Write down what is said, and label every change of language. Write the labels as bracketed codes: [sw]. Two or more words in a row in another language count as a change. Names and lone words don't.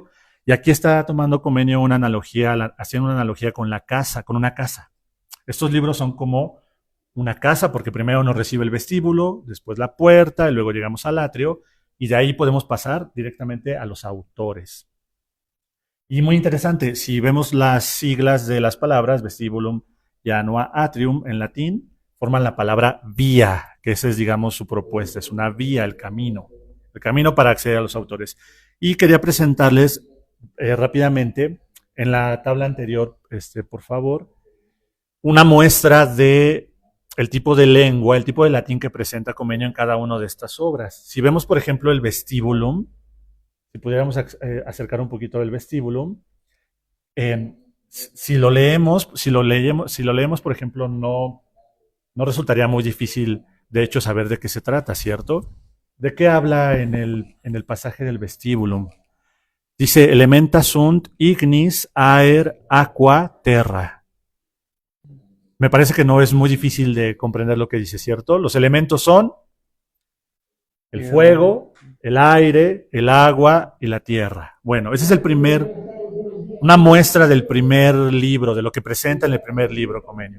[es] Y aquí está tomando Comenio haciendo una analogía con la casa, con una casa. Estos libros son como una casa, porque primero nos recibe el vestíbulo, después la puerta, y luego llegamos al atrio, y de ahí podemos pasar directamente a los autores. Y muy interesante, si vemos las siglas de las palabras, [la] vestibulum, janua, atrium, [es] en latín, forman la palabra vía, que esa es, digamos, su propuesta, es una vía, el camino el camino para acceder a los autores. Y quería presentarles rápidamente, en la tabla anterior, por favor, una muestra de el tipo de lengua, el tipo de latín que presenta Comenio en cada una de estas obras. Si vemos, por ejemplo, el Vestibulum, si pudiéramos acercar un poquito el Vestibulum, si lo leemos, por ejemplo, no resultaría muy difícil, de hecho, saber de qué se trata, ¿cierto? ¿De qué habla en el pasaje del Vestibulum? Dice, [la] elementa sunt ignis, aer, aqua, terra. [es] Me parece que no es muy difícil de comprender lo que dice, ¿cierto? Los elementos son el fuego, el aire, el agua y la tierra. Bueno, ese es una muestra del primer libro, de lo que presenta en el primer libro, Comenio.